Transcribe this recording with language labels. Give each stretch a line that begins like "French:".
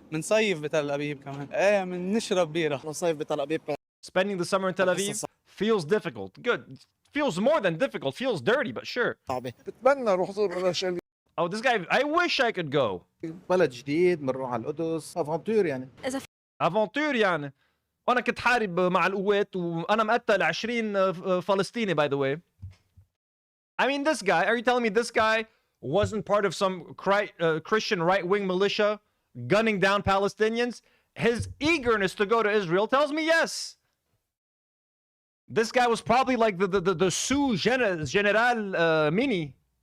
Arabic: منصيف بتل أبيب كمان. إيه منشرب بيرة. نصيف بتل أبيب.
English: Spending the summer in Tel Aviv feels difficult. Good. Feels more than difficult. Feels dirty, but sure.
Arabic: صعبة. بتمنى روح زور.
English: Oh, this guy, I wish I could go.
Arabic: بلد جديد بنروح على القدس افونتور يعني. افونتور يعني. وانا كنت حارب مع القوات وانا مقتل 20 فلسطيني
English: by the way. I mean, this guy, are you telling me this guy wasn't part of some Christian right-wing militia gunning down Palestinians? His eagerness to go to Israel tells me yes. This guy was probably like the sous general mini.